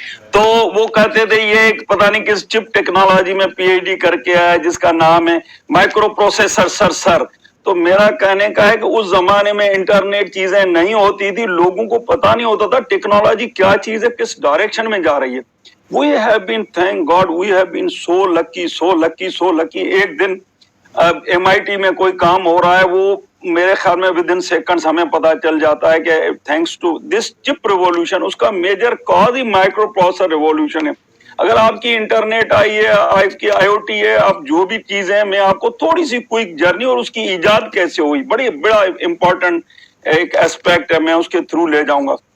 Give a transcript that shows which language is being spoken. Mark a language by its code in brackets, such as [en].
[ur] تو وہ کہتے تھے یہ ایک پتہ نہیں کس چپ ٹیکنالوجی میں پی ایچ ڈی کر کے آیا جس کا نام ہے مائکرو پروسیسر سر. تو میرا کہنے کا ہے کہ اس زمانے میں انٹرنیٹ چیزیں نہیں ہوتی تھی، لوگوں کو پتا نہیں ہوتا تھا ٹیکنالوجی کیا چیز ہے، کس ڈائریکشن میں جا رہی ہے. [en] We have been, thank God, we have been so lucky, so lucky, so lucky. [ur] ایک دن MIT میں کوئی کام ہو رہا ہے، وہ میرے خیال میں [en] within seconds [ur] ہمیں پتا چل جاتا ہے کہ [en] thanks to this chip revolution, [ur] اس کا میجر کاز ہی مائکرو پروسیسر ریولیوشن ہے. اگر آپ کی انٹرنیٹ آئی ہے، آپ کی آئی او ٹی ہے، آپ جو بھی چیزیں، میں آپ کو تھوڑی سی کوئک جرنی اور اس کی ایجاد کیسے ہوئی، بڑا امپورٹنٹ ایک اسپیکٹ ہے، میں اس کے تھرو لے جاؤں گا.